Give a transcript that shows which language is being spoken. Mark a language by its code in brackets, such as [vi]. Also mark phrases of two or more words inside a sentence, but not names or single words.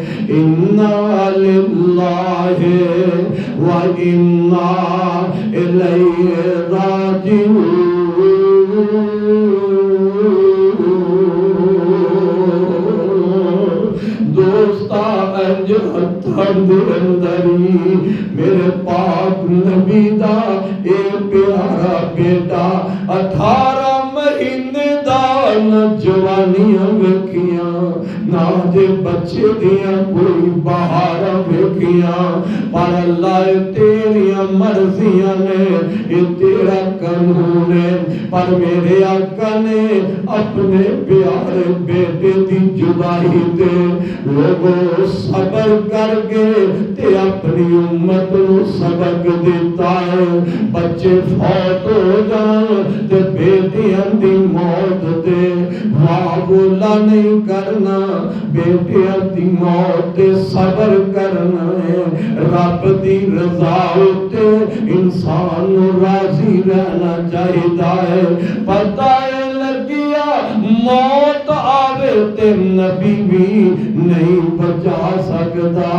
[ar] انا للہ و انا الیہ راجعون. [pa] دوستا انج ہتھاں دے اندری میرے پاک نبی دا اے پیارا بیٹا 18 مہینے دا جوانیاں ویکھیاں نہ جے بچے دیاں کوئی بہاراں ویکھیاں پر اللہ تیریاں مرضیاں نے [ur] یہ تیرا قانون ہے. [pa] پر میرے آقا نے اپنے پیارے بیٹے دی جدائی تے لوگوں صبر کر کے تے اپنی امت نو سبق دیتا ہے. بچے فوت ہو جان تے بیٹیاں دی موت تے واہ بولا نہیں کرنا بیٹیاں دی موت تے صبر کرنا ہے. رب دی رضا تے انسان نو راضی رہنا چاہیدا ہے. پتہ لگیا موت آوے تے نبی بھی نہیں بچا سکتا.